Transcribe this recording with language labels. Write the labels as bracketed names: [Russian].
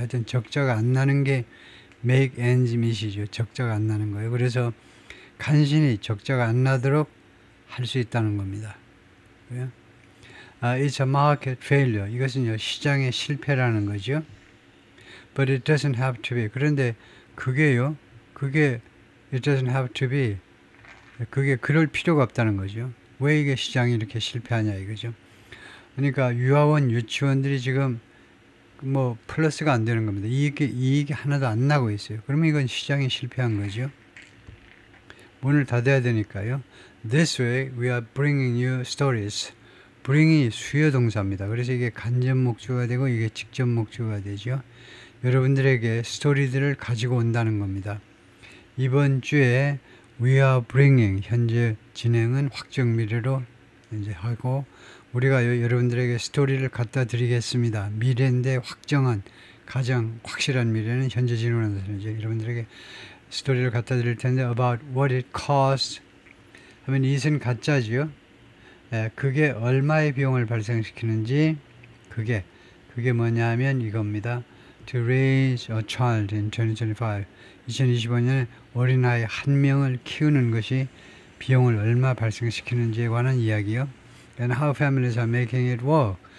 [Korean] 하여튼 적자가 안 나는 게 [English] make ends meet [Korean] 이죠. 적자가 안 나는 거예요. 그래서 간신히 적자가 안 나도록 할 수 있다는 겁니다. [English] It's a market failure. [Korean] 이것은 시장의 실패라는 거죠. [English] But it doesn't have to be. [Korean] 그런데 그게 [English] it doesn't have to be. [Korean] 그게 그럴 필요가 없다는 거죠. 왜 이게 시장이 이렇게 실패하냐 이거죠. 그러니까 유아원, 유치원들이 지금 뭐 플러스가 안 되는 겁니다. 이익이 하나도 안 나고 있어요. 그러면 이건 시장이 실패한 거죠. 문을 닫아야 되니까요. [English] This way we are bringing you stories. [Korean] bring이 수요 동사입니다. 그래서 이게 간접 목적어가 되고 이게 직접 목적어가 되죠. 여러분들에게 스토리들을 가지고 온다는 겁니다. 이번 주에 [English] we are bringing, [Korean] 현재 진행은 확정 미래로 이제 하고, 우리가 여러분들에게 스토리를 갖다 드리겠습니다. 미래인데 확정한, 가장 확실한 미래는 현재 진행하는 것이죠. 여러분들에게 스토리를 갖다 드릴 텐데 [English] about what it costs [Korean] 하면 이것은 가짜지요. 그게 얼마의 비용을 발생시키는지, 그게 뭐냐 하면 이겁니다. [English] To raise a child in 2025. [Korean] 2025년에 어린아이 한 명을 키우는 것이 비용을 얼마 발생시키는지에 관한 이야기요. [English] And how families are making it work.